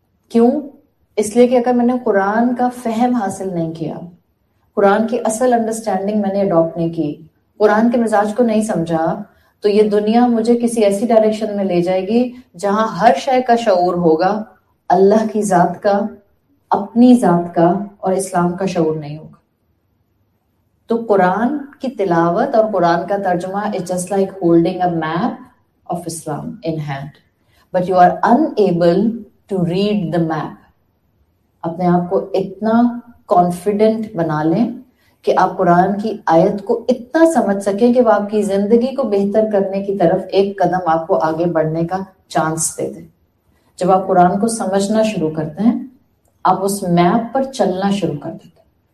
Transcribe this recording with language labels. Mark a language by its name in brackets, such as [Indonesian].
[Urdu] کیوں؟ اس لیے کہ اگر میں نے قرآن کا فہم حاصل نہیں کیا، قرآن کی اصل انڈرسٹینڈنگ میں نے اڈاپٹ نہیں کی، قرآن کے مزاج کو نہیں سمجھا، تو یہ دنیا مجھے کسی ایسی ڈائریکشن میں لے جائے گی جہاں ہر شے کا شعور ہوگا، اللہ کی ذات کا، اپنی ذات کا اور اسلام کا شعور نہیں ہوگا. تو قرآن کی تلاوت اور قرآن کا ترجمہ [English] is just like holding a map of Islam in hand, but you are unable to read the map. [Urdu] اپنے آپ کو اتنا کانفیڈنٹ بنا لیں کہ آپ قرآن کی آیت کو اتنا سمجھ سکیں کہ وہ آپ کی زندگی کو بہتر کرنے کی طرف ایک قدم آپ کو آگے بڑھنے کا چانس دے دیں. جب آپ قرآن کو سمجھنا شروع کرتے ہیں، آپ اس میپ پر چلنا شروع کر دیتے ہیں.